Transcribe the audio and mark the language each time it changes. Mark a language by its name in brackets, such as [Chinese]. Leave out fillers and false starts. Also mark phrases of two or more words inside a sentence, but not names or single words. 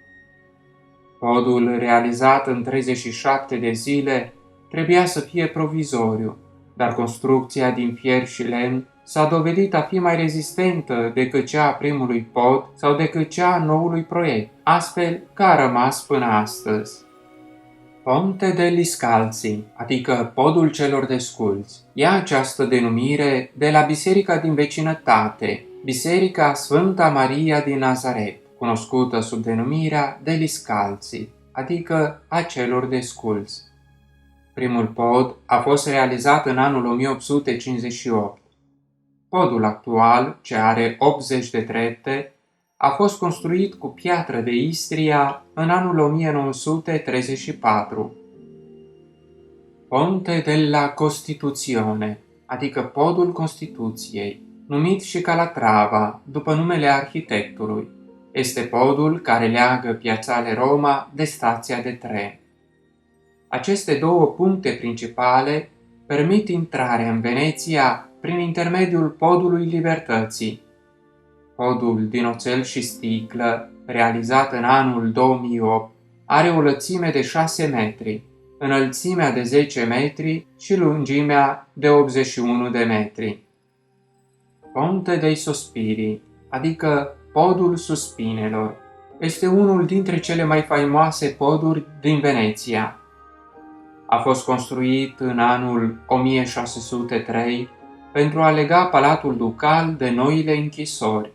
[Romanian] Podul, realizat în 37 de zile, trebuia să fie provizoriu, dar construcția din fier și lemn s-a dovedit a fi mai rezistentă decât cea a primului pod sau decât cea a noului proiect, astfel că a rămas până astăzi. Ponte degli Scalzi, adică podul celor desculți, ia această denumire de la biserica din vecinătate, Biserica Sfânta Maria din Nazaret, cunoscută sub denumirea degli Scalzi, adică a celor desculți. Primul pod a fost realizat în anul 1858. Podul actual, ce are 80 de trepte, a fost construit cu piatră de Istria în anul 1934. Ponte della Costituzione, adică podul Constituției, numit și Calatrava, după numele arhitectului. Este podul care leagă Piazzale Roma de stația de tren. Aceste două puncte principale permit intrarea în Veneția prin intermediul podului Libertății. Podul din oțel și sticlă, realizat în anul 2008, are o lățime de 6 metri, înălțimea de 10 metri și lungimea de 81 de metri. Ponte dei Sospiri, adică podul suspinelor, este unul dintre cele mai faimoase poduri din Veneția. A fost construit în anul 1603 pentru a lega Palatul Ducal de noile închisori.